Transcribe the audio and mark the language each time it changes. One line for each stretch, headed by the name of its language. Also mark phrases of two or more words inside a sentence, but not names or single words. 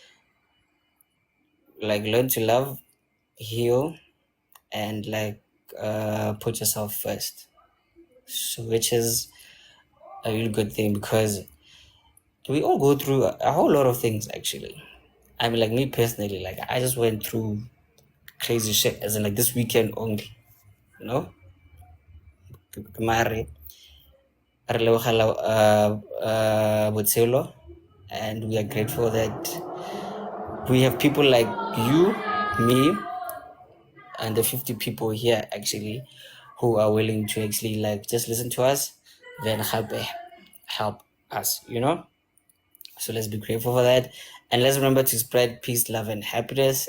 English: Like learn to love, heal, and like put yourself first, so which is a really good thing because we all go through a whole lot of things actually. I mean, like me personally, like I just went through crazy shit as in like this weekend only, you know.
Tswana: Mare, re lebogela botshelo,
English: and we are grateful that we have people like you, me, and the 50 people here actually who are willing to actually like just listen to us, then help us, you know. So let's be grateful for that, and let's remember to spread peace, love, and happiness.